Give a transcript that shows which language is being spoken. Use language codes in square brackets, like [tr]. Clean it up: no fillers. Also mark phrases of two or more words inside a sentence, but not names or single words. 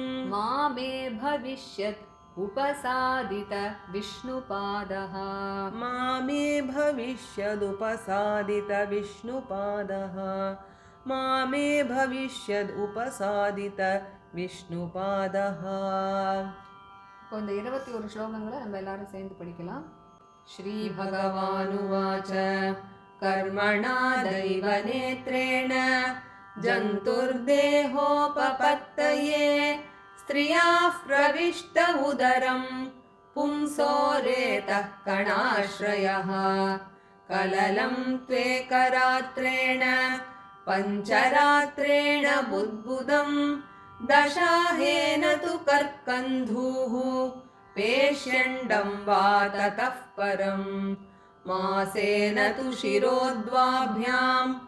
[sa] मामे भविष्यत् उपसादित विष्णुपादः मामे भविष्यदुपसादित विष्णुपादः मामे भविष्यदुपसादित विष्णुपादः [ta] இப்போ இந்த 21 ஸ்லோகங்களை நம்ம எல்லாரும் சேர்ந்து படிக்கலாம். [sa] श्री भगवानुवाच कर्मणा दैवनेत्रेण जन्तुर्देहोपपत्तये स्त्रियाः प्रविष्ट उदरं पुंसो रेतः कणाश्रयः कललं त्वेकरात्रेण पञ्चरात्रेण बुद्बुदं दशाहेन तु कर्कन्धूः पेष्यण्डं वा ततः परम् मासेन तु शिरोद्वाभ्यां